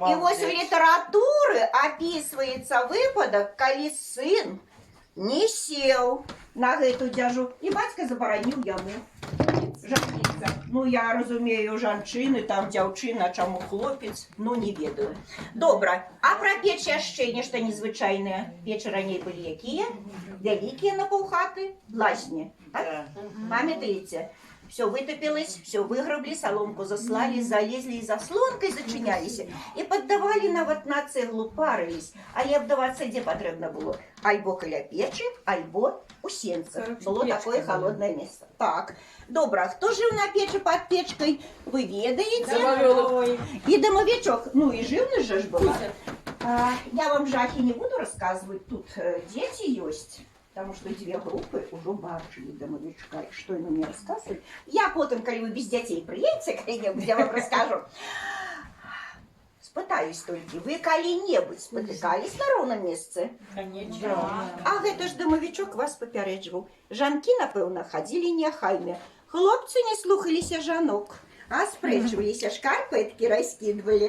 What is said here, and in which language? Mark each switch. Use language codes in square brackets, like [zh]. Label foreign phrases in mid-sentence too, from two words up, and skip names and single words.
[be] І вось у літаратуры апісваецца выпадак, калі сын не сеў на гэту дзяжу, і бацька забараніў яму жаніцца. Ну, я разумею, жанчыны, там дзяўчына, чаму хлопец, ну, не ведаю. Добра, а пра печ яшчэ нешта незвычайнае. Печы раней былі якія? Вялікія на паўхаты, лазні. Так? Памятаеце? [ru] Все вытопилось, все выграбли, соломку заслали, залезли и заслонкой зачинялись. И поддавали нават на цеглу, парились. А и обдаваться где потребно было? [be] Альбо каля печи, альбо у сенцах. [ru] Было такое холодное место. Так, [be] добра, хто жив на печи [ru] под печкой, [be] вы ведаете? [ru] И домовичок, ну и живность же ж была. Я вам жахи не буду рассказывать, тут дети есть. потому что две группы уже бачили домовичка. И что ему мне рассказывать? Я потом, когда вы без детей приедете, когда я вам расскажу. [be] Спытаюсь толькі, вы калі-небудзь спатыкались на роўным месцы? [ru] Конечно. [be] А гэта ж дамавічок вас папярэджваў. Жанкі, напэўна, хадзілі няхайныя. Хлопцы не слухаліся жанок, а спрэчваліся, шкарпэткі раскідвалі.